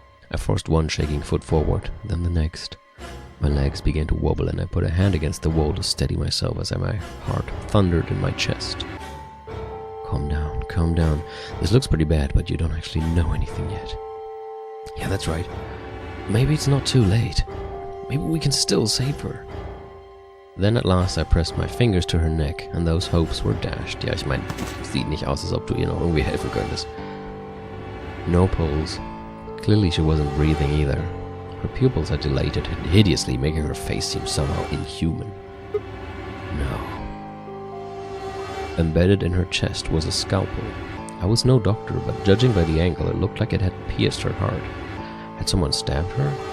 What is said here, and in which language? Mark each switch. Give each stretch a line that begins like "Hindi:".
English: I forced one shaking foot forward, then the next. My legs began to wobble and I put a hand against the wall to steady myself as my heart thundered in my chest. Calm down, calm down. This looks pretty bad, but you don't actually know anything yet. Yeah, that's right. Maybe it's not too late. Maybe we can still save her. Then at last I pressed my fingers to her neck and those hopes were dashed.
German: Ja, ich meine, sieht nicht aus, als ob du ihr noch irgendwie helfen könntest.
English: No pulse. Clearly she wasn't breathing either. Her pupils had dilated hideously, making her face seem somehow inhuman. No. Embedded in her chest was a scalpel. I was no doctor, but judging by the angle, it looked like it had pierced her heart. Had someone stabbed her?